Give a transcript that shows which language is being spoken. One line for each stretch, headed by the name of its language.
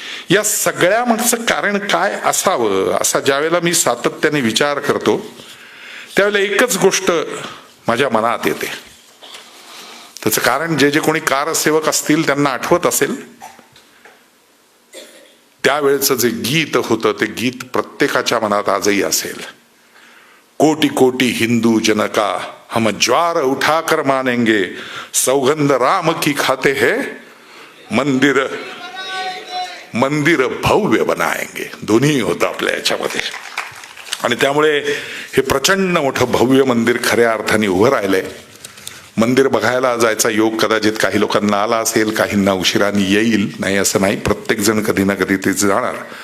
Marathi: या सगळ्या मागचं कारण काय असावं असा ज्यावेळेला मी सातत्याने विचार करतो त्यावेळेला एकच गोष्ट माझ्या मनात येते. त्याचं कारण जे जे कोणी कारसेवक असतील त्यांना आठवत असेल, त्यावेळेचं जे गीत होतं ते गीत प्रत्येकाच्या मनात आजही असेल.
Hindi: कोटि कोटि हिंदू जनका हम ज्वार उठाकर मानेंगे, सौगंध राम की खाते है, मंदिर मंदिर भव्य बनाएंगे.
Marathi: दोन्ही होतं आपल्या याच्यामध्ये. आणि त्यामुळे हे प्रचंड मोठं भव्य मंदिर खऱ्या अर्थाने उभं राहिलंय. मंदिर बघायला जायचा योग कदाचित काही लोकांना आला असेल, काहींना उशिराने येईल, नाही असं नाही, प्रत्येक जण कधी ना कधी ते जाणार.